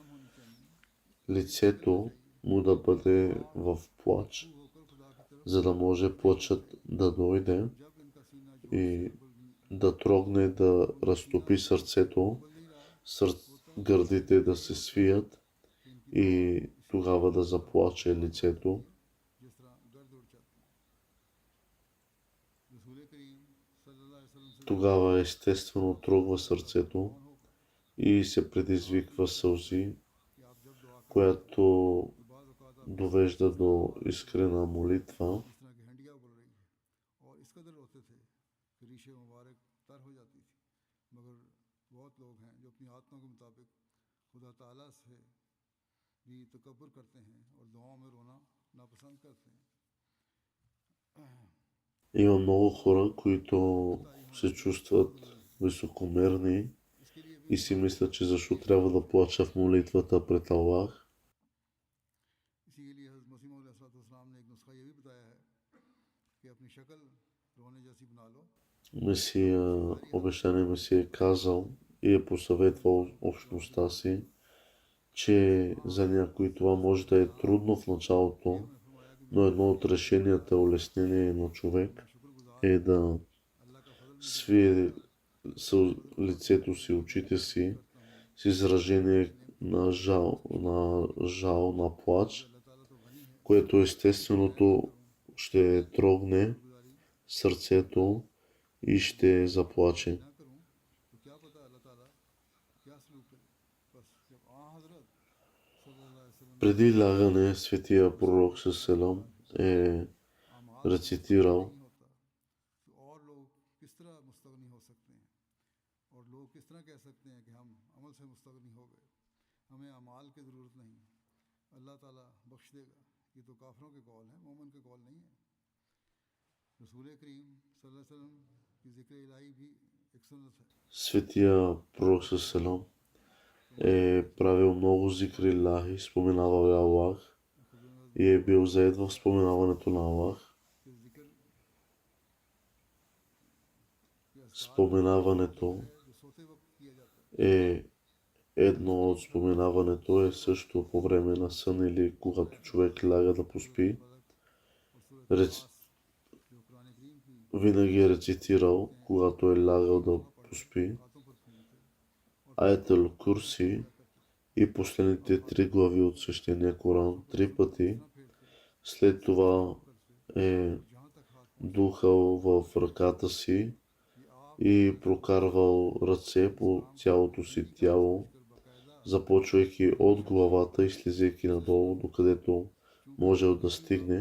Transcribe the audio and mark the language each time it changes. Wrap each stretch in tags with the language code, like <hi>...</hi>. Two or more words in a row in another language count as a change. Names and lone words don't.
<bg>лицето му да бъде в плач, за да може плачът да дойде и да трогне, да разтопи сърцето, гърдите да се свият и тогава да заплаче лицето.</bg> <ur>جس طرح درد اڑ جاتے ہیں. رسول کریم</ur> <ar>صلى الله عليه وسلم</ar> <ur>से</ur> <bg>Тогава естествено трогва сърцето и се предизвиква сълзи,</bg> <ur>کہ آپ جب دعا کریں</ur> <bg>която</bg> <ur>تو بعض اوقات آپ</ur> <bg>довежда до искрена молитва.</bg> <ur>اس طرح کی ہنڈیا ابل رہی ہے اور اس قدر روتے تھے کہ ریش مبارک تر ہو جاتی تھی. مگر بہت لوگ ہیں جو اپنی آتما کے مطابق خدا تعالیٰ سے بھی تکبر کرتے ہیں اور دعاؤں میں رونا ناپسند کرتے ہیں.</ur> <bg>Има много хора, които се чувстват високомерни</bg> <ur>اس کے لیے بھی</ur> <bg>и си мислят, че защо трябва да плача в молитвата пред Аллах.</bg> <ur>اسی کے لیے حضرت مسیح موعود علیہ السلام نے ایک نسخہ یہ بھی بتایا ہے کہ اپنی شکل رونے جیسی بنا لو.</ur> <bg>Месия, обещание Месия е казал и е посъветвал общността си, че за някой това може да е трудно в началото, но едно от решенията, улеснение на човек е да свие лицето си, очите си с изражение на жал, на плач, което естественото ще трогне сърцето и ще заплаче.</bg> <ur>نہ کروں تو کیا پتا اللہ تعالیٰ کیا سلوک کرے. بس جب حضرت</ur> <ar>صلى الله عليه وسلم</ar> <bg>Преди лягане светия пророк Селам е</bg> <ur>اعمال</ur> <bg>рецитирал:</bg> <ur>نہیں ہوتا تو اور لوگ کس طرح مستغنی ہو سکتے ہیں اور لوگ کس طرح کہہ سکتے ہیں کہ ہم عمل سے مستغنی ہو گئے، ہمیں اعمال کی ضرورت نہیں، اللہ تعالیٰ بخش دے گا. یہ تو کافروں کے قول ہیں، مومن کے قول نہیں ہے. رسول کریم</ur> <ar>صلى الله عليه وسلم</ar> <ur>کی ذکر الٰہی بھی ایک سنت ہے.</ur> <bg>Светия пророк Селам е правил много</bg> <ur>ذکر الٰہی,</ur> <bg>споменавал е Аллах и е бил заед в споменаването на Аллах.</bg> <ur>کہ ذکر</ur> <bg>Споменаването</bg> <ur>جو سوتے وقت کیا جاتا ہے.</ur> <bg>е едно от споменаването е също по време на сън или когато човек ляга да поспи. Рец...</bg> <ur>جو قرآن کریم کی</ur> <bg>Винаги е рецитирал, когато е лягал да поспи,</bg> <ur>باتوں پر پھولتے</ur> <bg>Аятел Курси и последните 3 глави от свещения Коран 3 пъти. След това е духал в ръката си и прокарвал ръце по цялото си тяло, започвайки от главата и слизайки надолу, докъдето можел да стигне.</bg>